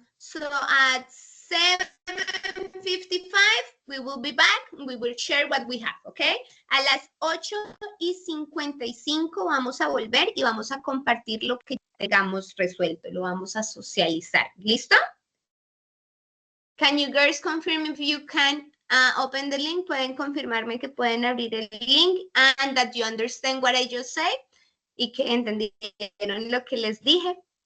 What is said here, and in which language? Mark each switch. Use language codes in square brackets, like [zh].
[en] So at 7:55, we will be back. We will share what we have, okay? [es] A las 8:55 vamos a volver y vamos a compartir lo que tengamos resuelto. Lo vamos a socializar. ¿Listo? [en] Can you girls confirm if you can open the link? [es] Pueden confirmarme que pueden abrir el link [en] and that you understand what I just said [es] y que entendieron lo que les dije.